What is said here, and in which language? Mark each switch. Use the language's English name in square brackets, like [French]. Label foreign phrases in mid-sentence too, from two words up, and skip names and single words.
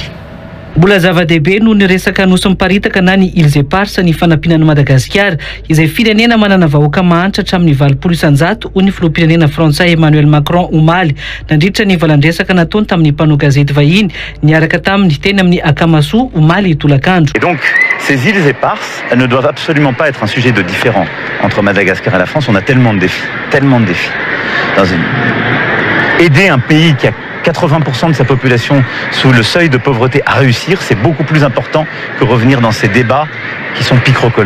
[Malagasy] Mbola zava-dehibe noho ny resaka nosy miparitaka na ny Îles Éparses ny fanampianan'i Madagasikara izay firenena manana vahoaka mahantra hatramin'ny 20% hoy ny filoham-pirenena frantsay Emmanuel Macron Omaly nandritra ny valandresaka nataony tamin'ny mpanao gazety vahiny niaraka tamin'ny teny amin'ny Akamaso Omaly Tolakandro. [French] Et donc ces îles éparses, elles ne doivent absolument pas être un sujet de différent entre Madagascar et la France. On a tellement de défis. Aider un pays qui a 80% de sa population sous le seuil de pauvreté à réussir, c'est beaucoup plus important que revenir dans ces débats qui sont picrocolins.